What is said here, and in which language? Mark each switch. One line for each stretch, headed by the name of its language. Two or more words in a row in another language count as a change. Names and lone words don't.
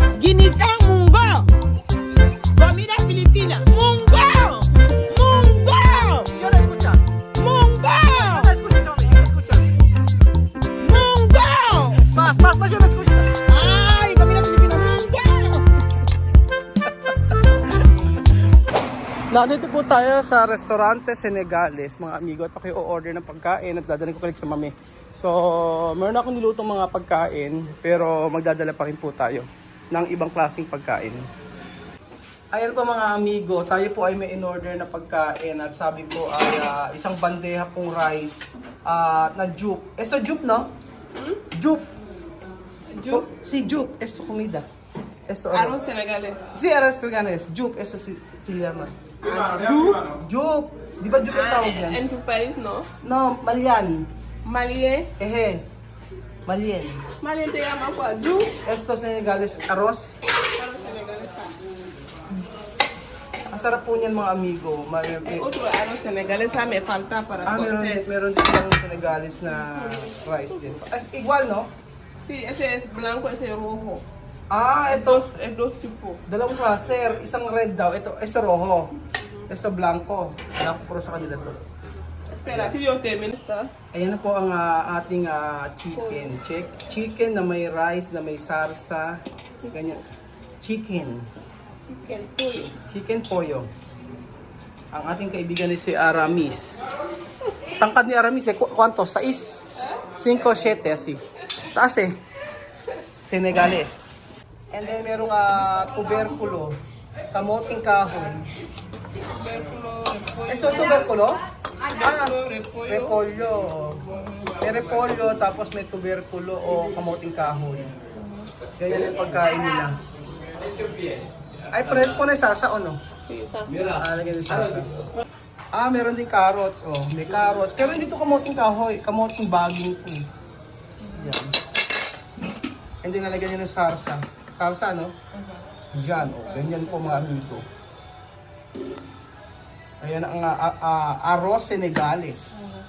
Filipino: Ginisang munggo.
Spanish: Comida filipina.
Filipino: Munggo. Munggo.
Spanish: Yo no escucha.
Filipino: Munggo.
Spanish: Yo no escucha, Tommy. Yo no escucha.
Filipino: Munggo.
Spanish: Más, yo no escucha.
Filipino: Ay,
Spanish: comida filipina.
Filipino: Munggo. Nandito po tayo sa Restaurante Senegales, mga amigo. At ako o-order ng pagkain at dadalhin ko kalit kay mami. So, meron akong nilutong mga pagkain, pero magdadala pa rin po tayo ng ibang klaseng pagkain. Ayan po mga amigo, tayo po ay may in-order na pagkain at sabi ko ay isang bandeja pong rice na jupe.
Spanish: Esto jupe, no? Jupe. Jupe? Si jupe. Esto comida. Esto Arroz senegalés. Sí, arroz senegalés. Jupe, eso sí llama. Jupe? Jupe.
Filipino: Di ba jupe ang tawag yan?
Spanish: En tu país, ¿no? No, malyan. Malien. Ehe. Malyan. Malien te llama cuál? Jupe. Esto senegalés arroz. Arroz senegalés.
Filipino: Ang sarap po niyan mga amigo.
Spanish: Hay otro arroz senegalés, me falta para cocer.
Filipino: Meron din yung senegalés na rice din. As,
Spanish: igual, no? Sí, ese es blanco, ese es rojo.
Filipino: Ito.
Spanish: Es dos tipos.
Filipino: Dalawang klase. Isang red daw. Ito rojo. Ito blanco.
Spanish: Blanco puro
Filipino: sa kanila to.
Spanish: Espera, si yo termino está.
Filipino: Ayan na po ang ating chicken. Chicken na may rice, na may sarsa. Ganyan. Chicken.
English: Chicken pollo. Chicken pollo.
Filipino: Ang ating kaibigan ni si Aramis. Tangkad ni Aramis kwanto? 6? 5, 7 así. Taas Senegales.
English: And then
Filipino: merong tuberculo. Kamoting kahoy.
Spanish: Tubérculo, repollo. Eso tuberculo? Repollo.
Filipino: Repolyo. May repolyo tapos may tuberculo o kamoting kahoy. Ganyan yung pagkain nila. Ay,
Spanish: pone salsa o no? Sí, salsa.
Filipino: Lagyan yung salsa. Meron din carrots. May carrots. Pero hindi to kamoting kahoy. Kamoting baging po. Yan.
English: And then
Filipino: nalagyan nyo ng sarsa. Sarsa, no? Yan. Ganyan po mga amigo. Ayan ang
Spanish: arroz Senegales.